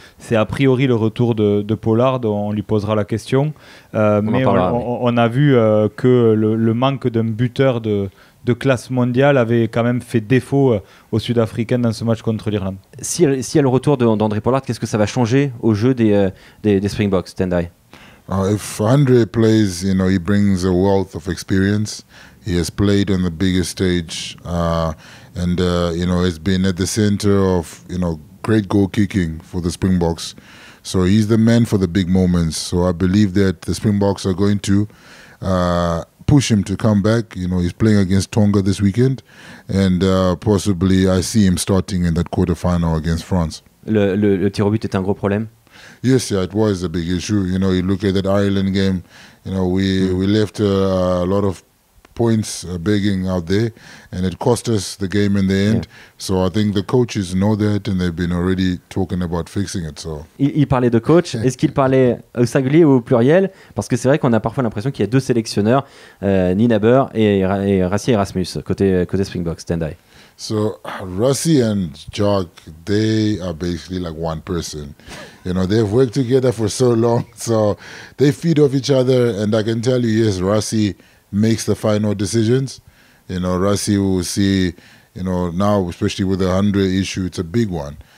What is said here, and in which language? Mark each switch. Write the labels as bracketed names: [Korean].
[French] C'est a priori le retour de Pollard. On lui posera la question. Mais on a vu que le manque d'un buteur de classe mondiale avait quand même fait défaut aux Sud-Africains dans ce match contre l'Irlande. Si y a le retour d'André Pollard, qu'est-ce que ça va changer au jeu des Springboks, Tendai? [English] If Andre plays, he brings a wealth of experience. He has played on the biggest stage, and has been at the center of great goal kicking for the Springboks. So he's the man for the big moments. So I believe that the Springboks are going to push him to come back. He's playing against Tonga this weekend, and possibly I see him starting in that quarterfinal against France. [French] Le tir au but est un gros problème? [English] Yes, it was a big issue. You look at that Ireland game, we left a lot of points begging out there, and it cost us the game in the end. Yeah. So I think the coaches know that, and they've been already talking about fixing it. So. [French] Il parlait de coach. Est-ce qu'il parlait au singulier ou au pluriel? Parce que c'est vrai qu'on a parfois l'impression qu'il y a deux sélectionneurs, Nina Burr et Rassie Erasmus, côté Springboks, Tendai. [English] So Rassie and Jock, they are basically like one person. They've worked together for so long, so they feed off each other. And I can tell you, yes, Rassie makes the final decisions, Rassi will see, now especially with the 100 issue, it's a big one.